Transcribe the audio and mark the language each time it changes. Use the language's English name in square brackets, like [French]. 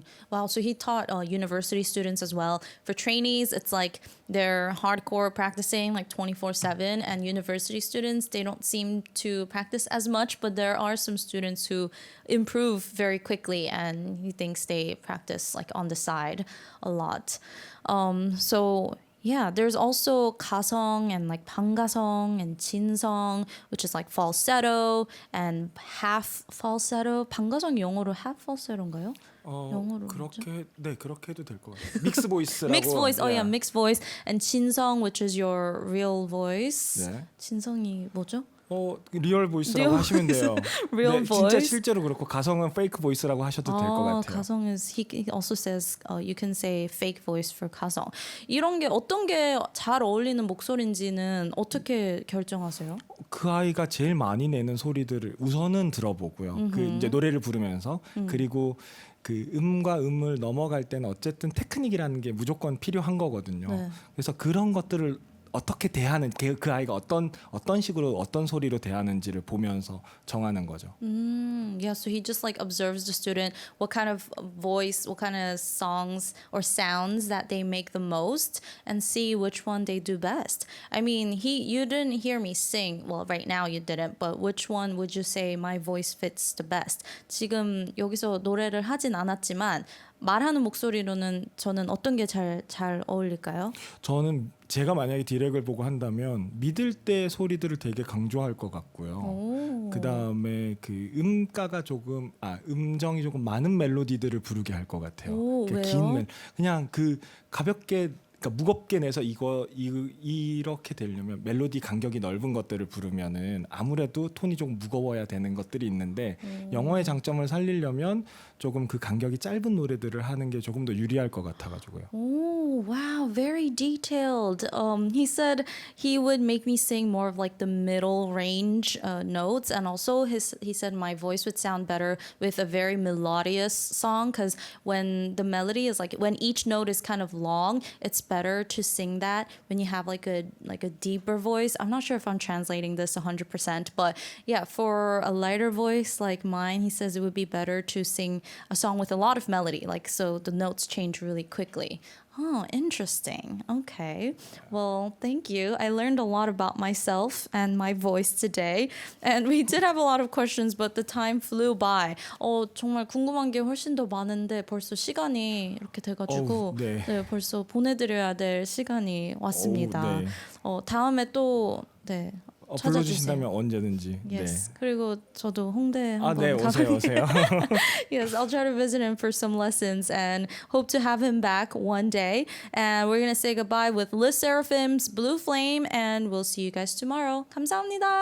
[English] Wow, so he taught university students as well. For trainees, it's like they're hardcore practicing like 24/7, and university students, they don't seem to practice as much, but there are some students who improve very quickly, and he thinks they practice like on the side a lot. So yeah, there's also 가성 and like 방가성 and 진성, which is like falsetto and half falsetto. [Korean] 방가성 영어로 half falsetto인가요? 영어로 그렇게 해도 될 것 같아요. 믹스 보이스라고. [English] Mixed voice. Oh yeah, mixed voice. And 진성, which is your real voice. [Korean] 네. 진성이 뭐죠? 리얼 보이스라고 리얼 하시면 돼요. [English] Real [Korean] 네, [English] voice. [Korean] 진짜 실제로 그렇고 가성은 페이크 보이스라고 하셔도 될 것 같아요. [English] 가성 is he also says you can say fake voice for 가성. [Korean] 이런 게 어떤 게 잘 어울리는 목소리인지는 어떻게 결정하세요? 그 아이가 제일 많이 내는 소리들을 우선은 들어보고요. 그 이제 노래를 부르면서 그리고 그 음과 음을 넘어갈 때는 어쨌든 테크닉이라는 게 무조건 필요한 거거든요. 네. 그래서 그런 것들을 어떻게 대하는 그 아이가 어떤 식으로 어떤 소리로 대하는지를 보면서 정하는 거죠. [English] Yeah, so he just like observes the student, what kind of voice, what kind of songs or sounds that they make the most, and see which one they do best. I mean, you didn't hear me sing. Well, right now you didn't, but which one would you say my voice fits the best? [Korean] 지금 여기서 노래를 하진 않았지만 말하는 목소리로는 저는 어떤 게 잘 어울릴까요? 저는 제가 만약에 디렉을 보고 한다면 믿을 때 소리들을 되게 강조할 것 같고요. 그 다음에 그 음가가 음정이 조금 많은 멜로디들을 부르게 할 것 같아요. 왜요? 그냥 그 가볍게 그러니까 무겁게 내서 이렇게 되려면 멜로디 간격이 넓은 것들을 부르면은 아무래도 톤이 조금 무거워야 되는 것들이 있는데 영어의 장점을 살리려면 조금 그 간격이 짧은 노래들을 하는 게 조금 더 유리할 것 같아가지고요. [English] Oh, wow, very detailed. He said he would make me sing more of like the middle range notes, and also he said my voice would sound better with a very melodious song, because when the melody is like when each note is kind of long, it's better to sing that when you have like a deeper voice. I'm not sure if I'm translating this 100%, but yeah, for a lighter voice like mine, he says it would be better to sing a song with a lot of melody, like so the notes change really quickly. Oh, interesting. Okay. Well, thank you. I learned a lot about myself and my voice today. And we did have a lot of questions, but the time flew by. [Korean] 정말 궁금한 게 훨씬 더 많은데 벌써 시간이 이렇게 돼가지고 네. 네, 벌써 보내드려야 될 시간이 왔습니다. 네. 다음에 또 네. 불러주신다면 언제든지. [English] Yes. [Korean] 네. 그리고 저도 홍대 한번 네, 오세요. [English] Yes, I'll try to visit him for some lessons and hope to have him back one day. And we're going to say goodbye with LE SSERAFIM's Blue Flame, and we'll see you guys tomorrow. [Korean] 감사합니다.